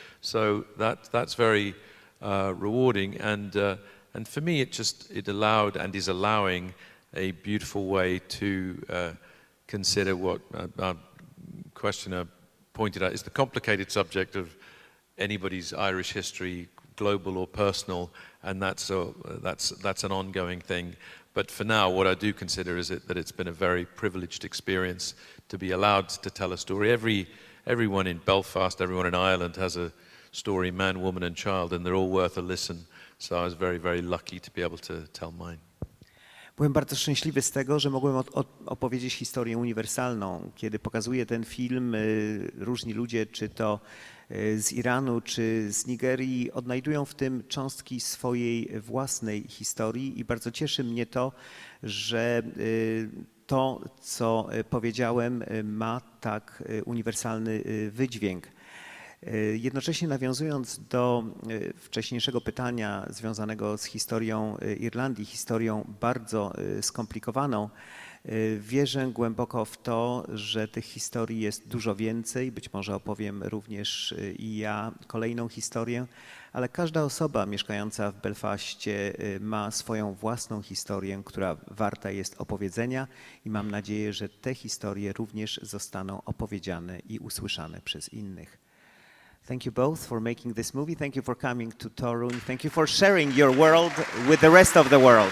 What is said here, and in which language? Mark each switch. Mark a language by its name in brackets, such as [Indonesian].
[English] So that's very rewarding, and for me, it allowed and is allowing a beautiful way to consider what our questioner pointed out is the complicated subject of anybody's Irish history, global or personal, and that's an ongoing thing. But for now, what I do consider is that it's been a very privileged experience to be allowed to tell a story. Everyone in Belfast, everyone in Ireland has a story, man, woman, and child, and they're all worth a listen. So I was very, very lucky to be able to tell mine. [Polish] Byłem bardzo szczęśliwy z tego, że mogłem opowiedzieć historię uniwersalną. Kiedy pokazuję ten film, różni ludzie, czy to z Iranu, czy z Nigerii, odnajdują w tym cząstki swojej własnej historii i bardzo cieszy mnie to, że to, co powiedziałem, ma tak uniwersalny wydźwięk. Jednocześnie nawiązując do wcześniejszego pytania związanego z historią Irlandii, historią bardzo skomplikowaną, Wierzę głęboko w to, że tych historii jest dużo więcej. Być może opowiem również i ja kolejną historię, ale każda osoba mieszkająca w Belfaście ma swoją własną historię, która warta jest opowiedzenia i mam nadzieję, że te historie również zostaną opowiedziane i usłyszane przez innych. [English] Thank you both for making this movie. Thank you for coming to Toruń. Thank you for sharing your world with the rest of the world.